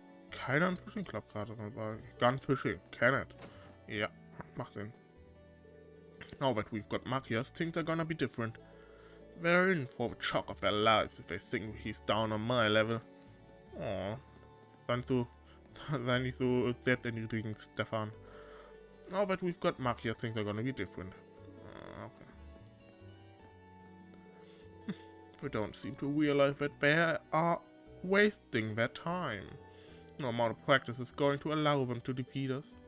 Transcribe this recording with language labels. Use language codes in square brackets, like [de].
[de] Keiner im Fishing Club gerade dabei. [en] Gun Fishing, can it? [de] Ja, macht Sinn. [en] Now that we've got Machias, things are gonna be different. They're in for the shock of their lives if they think he's down on my level. [de] Oh, sei nicht so selbsterniedrigend, Stefan. [en] Now that we've got Machias, things are gonna be different. Okay. They don't seem to realize that they are wasting their time. No amount of practice is going to allow them to defeat us.